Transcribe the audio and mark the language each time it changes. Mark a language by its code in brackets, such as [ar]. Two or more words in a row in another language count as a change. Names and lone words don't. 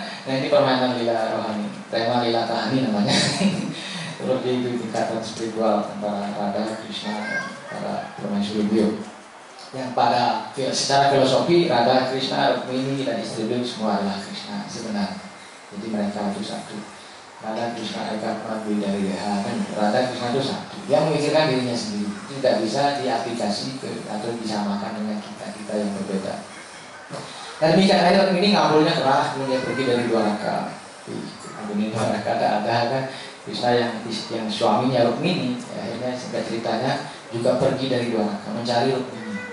[id] Nah ini permainan lila rohani, tema lila kahani namanya. Seperti itu tingkatan spiritual antara Radha, Krishna, dan para permaisuri beliau. Yang pada secara filosofi Radha, Krishna, Rukmini dan istri beliau semua adalah Krishna sebenarnya. Jadi mereka itu satu. Radha, Krishna, Eka Prabhu dari Deha kan. Radha, Krishna itu satu. Dia memikirkan dirinya sendiri. Itu tidak bisa diaplikasi atau disamakan dengan kita yang berbeda. Dan demikian akhirnya ini ngabulnya keras, kemudian pergi dari Dwaraka. Kemudian Dwaraka ada kan. Krishna yang suaminya Rukmini, ya, akhirnya singkat ceritanya juga pergi dari Dwaraka mencari Rukmini.